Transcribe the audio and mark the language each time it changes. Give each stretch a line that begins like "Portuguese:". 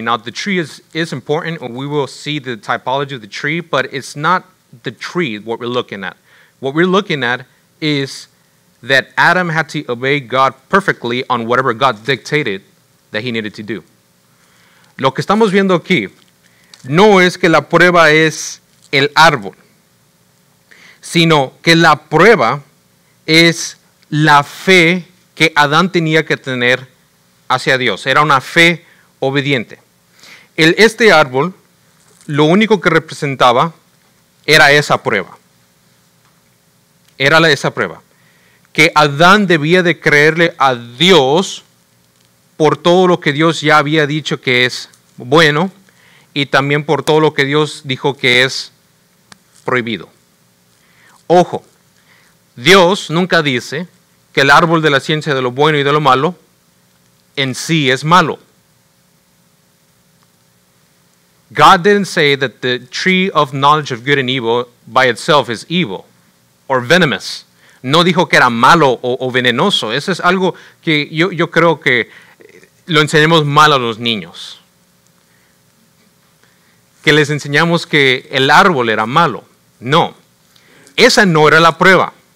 English: Now, the tree is important, and we will see the typology of the tree, but it's not the tree what we're looking at. What we're looking at is that Adam had to obey God perfectly on whatever God dictated that he needed to do.
Spanish: Lo que estamos viendo aquí no es que la prueba es el árbol, sino que la prueba es la fe que Adán tenía que tener hacia Dios. Era una fe obediente. Este árbol, lo único que representaba era esa prueba. era esa prueba. Que Adán debía de creerle a Dios por todo lo que Dios ya había dicho que es bueno y también por todo lo que Dios dijo que es prohibido. Ojo, Dios nunca dice que el árbol de la ciencia de lo bueno y de lo malo en sí es malo.
English: God didn't say that the tree of knowledge of good and evil by itself is evil or venomous.
Spanish: No dijo que era malo o venenoso. Eso es algo que yo creo que lo enseñamos mal a los niños. Que les enseñamos que el árbol era malo. No, esa no era la prueba.